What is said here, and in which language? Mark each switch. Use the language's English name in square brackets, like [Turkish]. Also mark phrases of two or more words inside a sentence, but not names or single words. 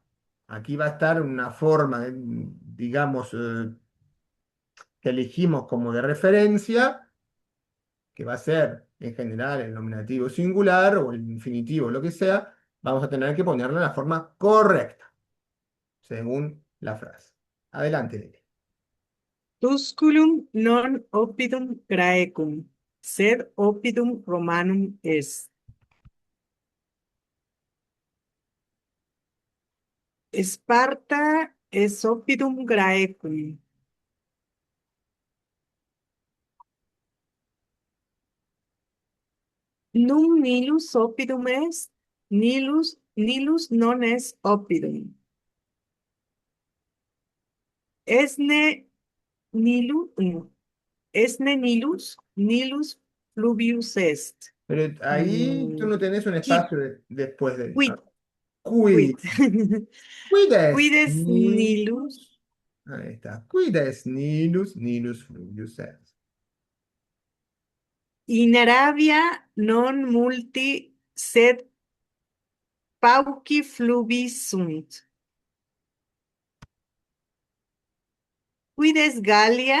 [Spanish] Aquí va a estar una forma, digamos, que elegimos como de referencia, que va a ser en general el nominativo singular o el infinitivo, lo que sea. Vamos a tener que ponerla en la forma correcta, según la frase. Adelante, Lili. [Latin] Tusculum non oppidum Graecum, sed oppidum Romanum est. Esparta es oppidum Graecum. Num nilus oppidum est, nilus non est oppidum. Esne nilus, nilus fluvius est. [Spanish] Pero ahí tú no tenés un [Latin] Quid, [Spanish] espacio después de... [Latin] quid, Quid. quid. Quid Quid est est nilus? nilus. [Spanish] Ahí está. [Latin] Quid est nilus, nilus fluvius est. In Arabia non multi sed pauci fluvi sunt. Quid es Gallia?